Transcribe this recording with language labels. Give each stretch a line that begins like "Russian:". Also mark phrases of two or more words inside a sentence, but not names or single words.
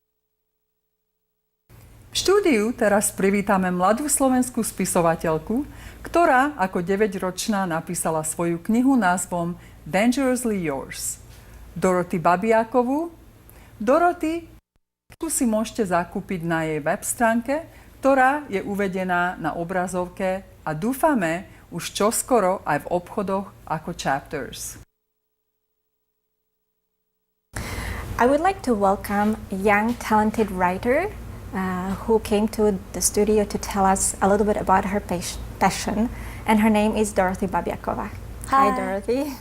Slovak: V štúdiu teraz privítame mladú slovenskú spisovateľku, ktorá ako 9-ročná napísala svoju knihu názvom Dangerously Yours. Doroty Babiákovú. Doroty si môžete zakúpiť na jej web stránke, ktorá je uvedená na obrazovke a dúfame už čoskoro aj v obchodoch ako Chapters.
English: I would like to welcome a young talented writer who came to the studio to tell us a little bit about her passion, and her name is Dorothy Babiakova. Hi, Dorothy.